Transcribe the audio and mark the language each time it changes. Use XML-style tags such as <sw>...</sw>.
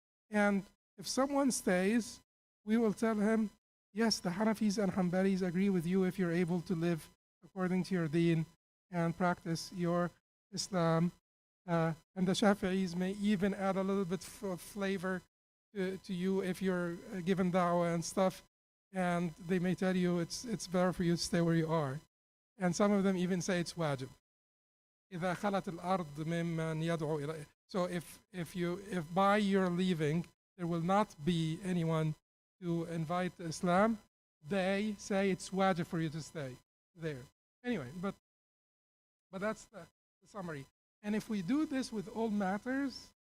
<en>And if someone stays, we will tell him, yes, the Hanafis and Hanbalis agree with you if you're able to live according to your deen and practice your Islam. And the Shafi'is may even add a little bit of flavor to you if you're given da'wah and stuff. And they may tell you it's better for you to stay where you are. And some of them even say it's wajib.</en> <ar>إذا خلت الأرض ممن يدعو إليه.</ar> <en>So if by your leaving there will not be anyone to invite to Islam, they say it's wajib for you to stay there. Anyway, but that's the summary. And if we do this with all matters,</en>